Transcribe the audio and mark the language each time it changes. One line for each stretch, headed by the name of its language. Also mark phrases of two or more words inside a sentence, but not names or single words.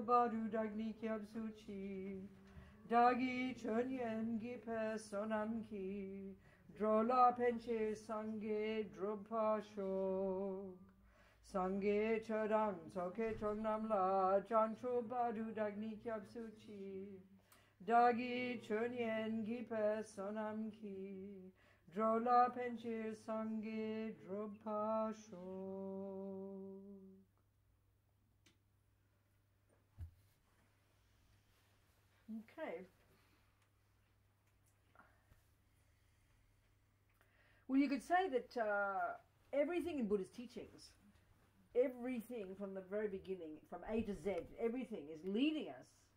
Tibetan: བར་དུ་བདག་ནི་སྐྱབས་སུ་མཆི། བདག་གིས་སྦྱིན་སོགས་བགྱིས་པའི་བསོད་ནམས་ཀྱིས། འགྲོ་ལ་ཕན་ཕྱིར་སངས་རྒྱས་འགྲུབ་པར་ཤོག། སངས་རྒྱས་ཆོས་དང་ཚོགས་ཀྱི་མཆོག་རྣམས་ལ། བྱང་ཆུབ་བར་དུ་བདག་ནི་སྐྱབས་སུ་མཆི། བདག་གིས་སྦྱིན་སོགས་བགྱིས་པའི་བསོད་ནམས་ཀྱིས། འགྲོ་ལ་ཕན་ཕྱིར་སངས་རྒྱས་འགྲུབ་པར་ཤོག.
English: Okay. Well, you could say that everything in Buddha's teachings, everything from the very beginning, from A to Z, everything is leading us.